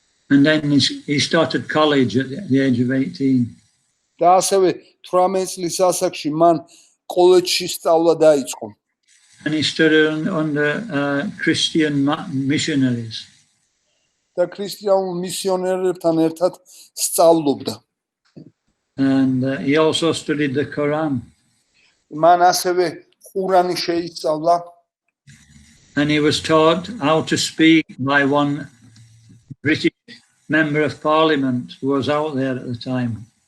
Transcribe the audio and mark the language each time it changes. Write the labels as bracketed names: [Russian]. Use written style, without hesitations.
[English] And then he started college at the age of 18. [Georgian] და ასევე 18 წლის ასაკში მან კოლეჯში სწავლა დაიწყო. [English] And he studied under Christian missionaries. [Georgian] და ქრისტიანულ მისიონერებთან ერთად სწავლობდა. [English] And he also studied the Quran. [Georgian] მან ასევე ყურანი შეისწავლა. [English] And he was taught how to speak by one British member of parliament who was out there at the time.